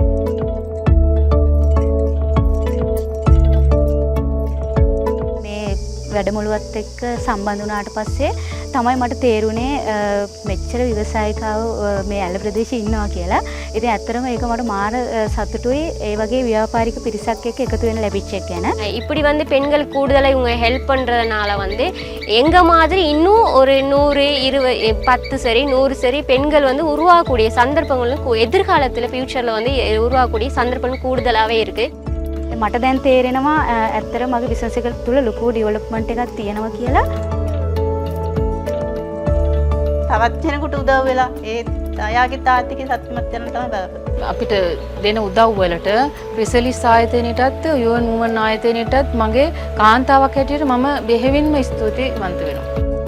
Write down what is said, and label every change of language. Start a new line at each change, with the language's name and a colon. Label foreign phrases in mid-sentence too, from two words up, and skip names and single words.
Sinhala: වැඩමුළුවත් එක්ක සම්බන්ධ වුණාට පස්සේ තමයි මට තේරුනේ මෙච්චර ව්‍යවසායිකව මේ ඇල ප්‍රදේශයේ ඉන්නවා කියලා. ඉතින් ඇත්තටම ඒක මට මාර සතුටුයි ඒ වගේ ව්‍යාපාරික පිරිසක් එක්ක එකතු වෙන්න ලැබිච්ච එක ගැන.
Tamil: இப்படி வந்து பெண்கள் கூடுதலாக இவங்க ஹெல்ப் பண்ணுறதுனால வந்து எங்கள் மாதிரி இன்னும் ஒரு 100 20 10 சரி 100 சரி பெண்கள் வந்து உருவாகக்கூடிய சந்தர்ப்பங்களும் எதிர்காலத்தில் ஃப்யூச்சரில் வந்து உருவாகக்கூடிய சந்தர்ப்பங்கள் கூடுதலாகவே இருக்குது.
Sinhala: මට දැන් තේරෙනවා ඇත්තට මගේ බිස්නස් එක තුළ ලොකු ඩෙවලොප්මන්ට් එකක් තියෙනවා කියලා. තවත් කෙනෙකුට උදව් වෙලා ඒ අයාගේ ආර්ථිකය සතුටුමත් වෙන තමයි බලාපොරොත්තු. අපිට දෙන උදව් වලට ක්‍රිසලිස් ආයතනයටත් UN Women ආයතනයටත් මගේ කාන්තාවක් හැටියට මම බෙහෙවින්ම ස්තුතිවන්ත වෙනවා.